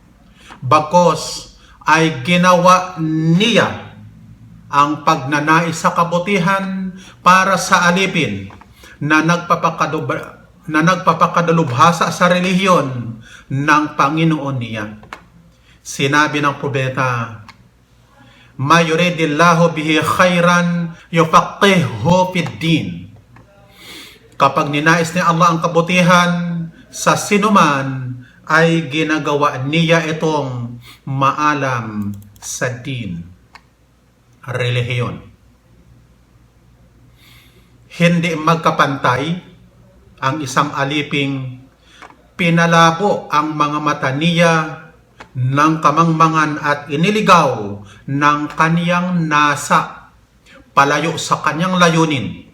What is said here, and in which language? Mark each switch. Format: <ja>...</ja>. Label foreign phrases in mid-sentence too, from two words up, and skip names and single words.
<tl>Bagkus ay ginawa niya ang pagnanais sa kabutihan para sa alipin na nagpapakadalubhasa sa relihiyon ng Panginoon niya. Sinabi ng propeta,</tl> <ar>"من يرد الله به خيرا يفقهه في الدين."</ar> <tl>Kapag ninais ni Allah ang kabutihan sa sinuman, ay ginagawa niya itong maalam sa din, relihiyon. Hindi magkapantay ang isang aliping pinalabo ang mga mata niya ng kamangmangan at iniligaw ng kaniyang nasa palayo sa kanyang layunin.</tl>